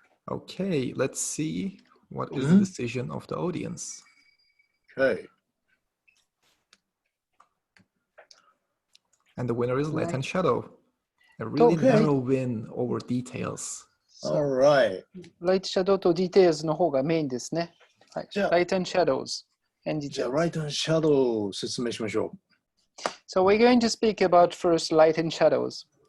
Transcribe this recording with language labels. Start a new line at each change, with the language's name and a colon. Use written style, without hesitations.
English: Okay, let's see what is the decision of the audience. Okay. And the winner is Light and Shadow. A really narrow win over details. All right.
Japanese: Light Shadow と Details の方がメインですね。はい。じゃあ
English: Light and Shadows and
Japanese: じゃあ
English: Details.
Japanese: Light and Shadow を説明しましょ
English: So we're going to speak about first Light and Shadows.